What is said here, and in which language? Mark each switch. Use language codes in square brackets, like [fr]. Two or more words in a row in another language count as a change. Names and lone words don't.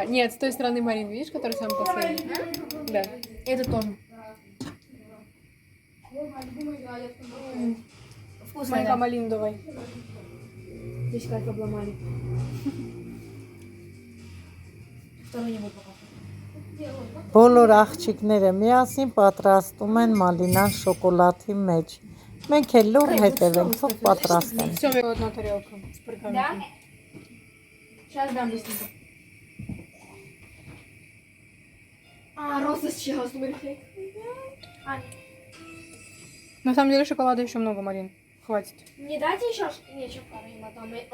[ru] Нет, с той стороны Марин, видишь, который самый последний? Да. Это тоже. Вкусно. Марика, Да. малину давай. Здесь как обломали. Второй не буду пока. [hy] Բոլոր աղջիկները միասին պատրաստում են մալինան շոկոլադի մեջ։ Մենք էլ լուր հետևենք, թող պատրաստեն։ [ru] Все, одна тарелка с пергаментом. Сейчас дам быстренько. Роза сейчас, смотри. На самом деле шоколада еще много, Марин. Хватит. Не дайте еще нечего, там.